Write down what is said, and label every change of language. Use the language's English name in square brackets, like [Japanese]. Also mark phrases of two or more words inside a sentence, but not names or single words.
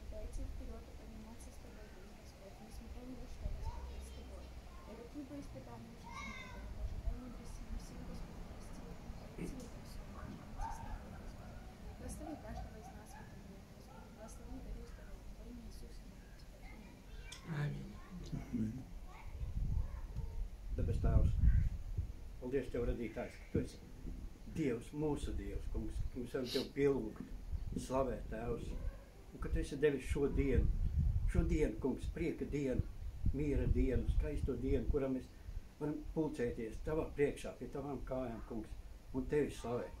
[Russian] Да идти вперед и подниматься с тобой, Господь. Несмотря ни на что, Господь, быть с тобой. И какие бы испытания в жизни не было, Боже. Дай мудрости на всем, Господи, прости. Пройти это все, Боже. Идти с тобой, Господи. Благослови каждого из нас в этот день, Господи. Благослови, даруй здоровье. Во имя Иисуса, молю тебя. Аминь. [Latvian] Amen. Debes Tēvs, paldies Tev, radītājs, ka Tu esi Dievs, mūsu Dievs, kungs, ka mēs varam Tev pielūgt, slavēt, Tēvs, un ka Tu esi devis šo dienu, kungs, prieka dienu, miera dienu, skaisto dienu, kurā mēs varam pulcēties Tavā priekšā, pie Tavām kājām, kungs, un Tevi slavēt.